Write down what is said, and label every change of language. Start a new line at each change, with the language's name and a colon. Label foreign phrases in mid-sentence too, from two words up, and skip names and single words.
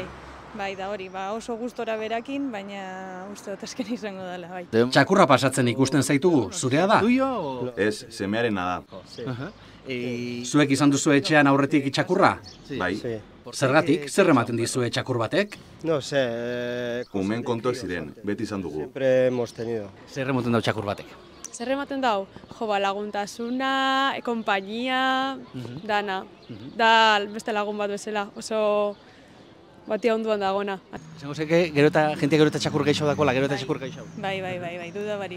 Basque: Bai, da hori, oso gustora berakin, baina uste dut azken izango dela, bai. Txakurra pasatzen ikusten zaitugu, zurea da? Duio? Ez, semearena da. Zuek izan duzu etxean aurretik txakurra? Bai. Zergatik, zer ematen dizue txakur batek?
Spanish: No sé.
Basque: Umen kontuak ziren, beti izan dugu.
Spanish: Siempre hemos tenido.
Basque: Zer ematen dau txakur batek? Zer ematen dau? Laguntasuna, konpainia, dana. Da beste lagun bat bezala, oso batia onduan dagona. Esango zeke, jentia gero eta txakur gaixo dakola, gero eta txakur gaixo. Bai, duda barik.